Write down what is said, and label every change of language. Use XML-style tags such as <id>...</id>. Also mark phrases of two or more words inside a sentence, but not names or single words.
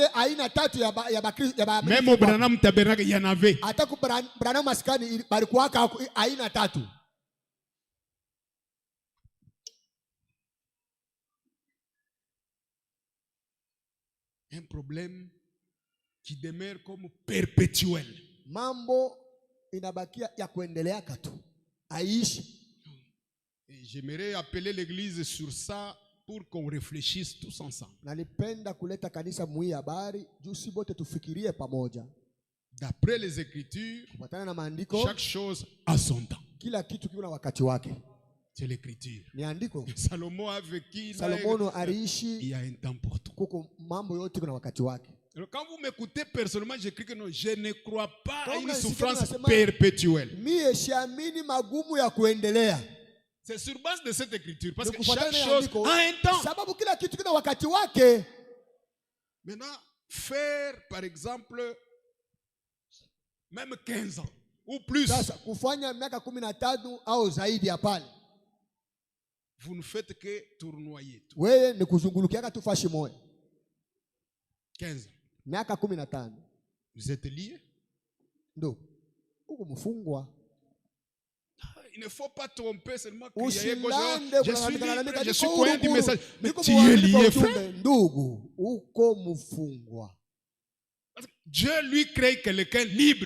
<fr>Même au Branham Tabernacle, il y en avait. Un problème qui demeure comme perpétuel.</fr> <sw>Mambo inabakia ya kuendelea katu. Aishi.</sw> <fr>J'aimerais appeler l'église sur ça pour qu'on réfléchisse tous ensemble.</fr> <sw>Nalipenda kuleta kanisa mwi habari juu si bote tufikirie pamoja.</sw> <fr>D'après les Écritures,</fr> <sw>kufuatana na maandiko,</sw> <fr>chaque chose a son temps.</fr> <sw>Kila kitu kina wakati wake.</sw> <fr>C'est l'Écriture.</fr> <sw>Ni andiko.</sw> <fr>Salomon a vécu.</fr> <sw>Salomono aliishi.</sw> <fr>Il y a un temps pour tout.</fr> <sw>Kuko mambo yote kuna wakati wake.</sw> <fr>Alors quand vous m'écoutez personnellement, j'écris que non, je ne crois pas à une souffrance perpétuelle.</fr> <sw>Mie siamini magumu ya kuendelea.</sw> <fr>C'est sur base de cette écriture. Parce que chaque chose a un temps.</fr> <sw>Sababu kila kitu kina wakati wake.</sw> <fr>Maintenant, faire par exemple même 15 ans ou plus.</fr> <sw>Sasa kufanya miaka 15 au zaidi ya pale.</sw> <fr>Vous ne faites que tournoyer.</fr> <sw>Wewe ni kuzungulukia tu fashi moja.</sw> <fr>15 ans.</fr> <sw>Miaka 15.</sw> <fr>Vous êtes lié?</fr> <sw>Ndo. Uko mfungwa.</sw> <fr>Il ne faut pas tromper seulement que je suis croyant du message. Mais tu es lié, frère. Dieu lui crée quelqu'un libre.</fr>